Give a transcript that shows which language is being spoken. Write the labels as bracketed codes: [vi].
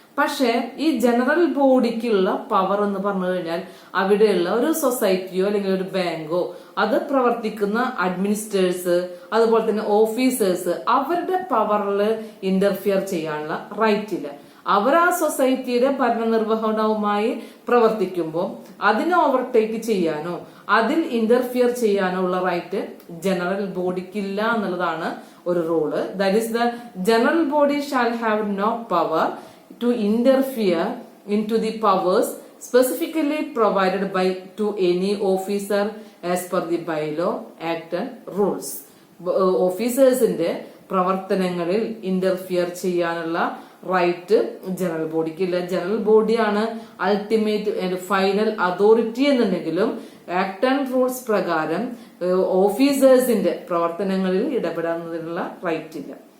[ml] പക്ഷെ ഈ general ബോഡിക്കുള്ള power എന്ന് പറഞ്ഞു കഴിഞ്ഞാൽ അവിടെയുള്ള ഒരു സൊസൈറ്റിയോ അല്ലെങ്കിൽ ഒരു ബാങ്കോ അത് പ്രവർത്തിക്കുന്ന അഡ്മിനിസ്ട്രേഴ്സ് അതുപോലെ തന്നെ ഓഫീസേഴ്സ് അവരുടെ പവറിൽ ഇന്റർഫിയർ ചെയ്യാനുള്ള റൈറ്റ് ഇല്ല. അവർ ആ സൊസൈറ്റിയുടെ ഭരണനിർവഹണവുമായി പ്രവർത്തിക്കുമ്പോൾ അതിനെ ഓവർടേക്ക് ചെയ്യാനോ അതിൽ ഇന്റർഫിയർ ചെയ്യാനോ ഉള്ള റൈറ്റ് ജനറൽ ബോഡിക്കില്ല എന്നുള്ളതാണ് ഒരു rule. [en] That is the general body shall have no power to interfere into the powers specifically provided by to any officer as per the bylaw, act and rules. [ml] ഓഫീസേഴ്സിന്റെ പ്രവർത്തനങ്ങളിൽ interfere ചെയ്യാനുള്ള right general ബോഡിക്കില്ല. General ബോഡിയാണ് ultimate final authority എന്നുണ്ടെങ്കിലും act and rules പ്രകാരം ഓഫീസേഴ്സിന്റെ പ്രവർത്തനങ്ങളിൽ ഇടപെടാവുന്നതിനുള്ള right ഇല്ല.